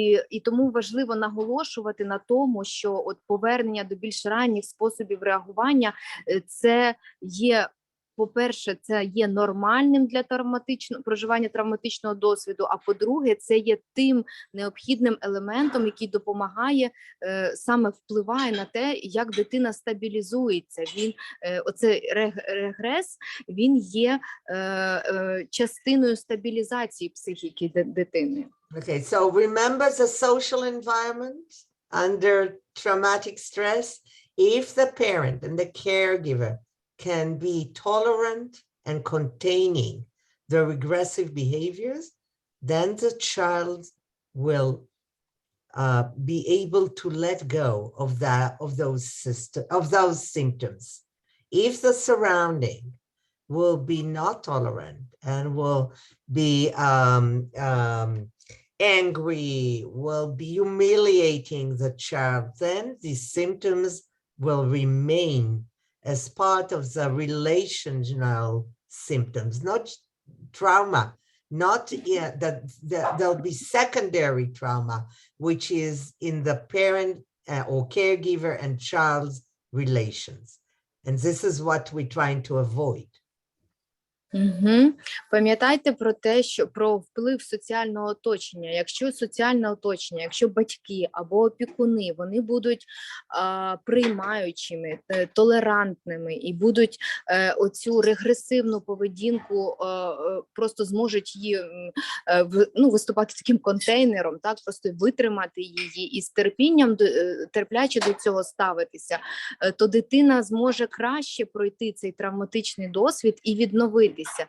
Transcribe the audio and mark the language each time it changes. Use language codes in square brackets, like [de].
[uk] І тому важливо наголошувати на тому, що от повернення до більш ранніх способів реагування – це є, по-перше, це є нормальним для проживання травматичного досвіду, а по-друге, це є тим необхідним елементом, який допомагає, саме впливає на те, як дитина стабілізується. Оцей регрес, він є частиною стабілізації психіки дитини. [en] Okay, so remember the social environment under traumatic stress. If the parent and the caregiver can be tolerant and containing the regressive behaviors, then the child will be able to let go of those symptoms. If the surrounding will be not tolerant and will be angry, will be humiliating the child, then these symptoms will remain as part of the relational symptoms, not trauma, not that there'll be secondary trauma, which is in the parent or caregiver and child's relations. And this is what we're trying to avoid. Угу. [uk] Пам'ятайте про те, що про вплив соціального оточення. Якщо соціальне оточення, якщо батьки або опікуни, вони будуть приймаючими, толерантними і будуть оцю регресивну поведінку, просто зможуть її виступати таким контейнером, так, просто витримати її і з терпінням, терпляче до цього ставитися, то дитина зможе краще пройти цей травматичний досвід і відновитися.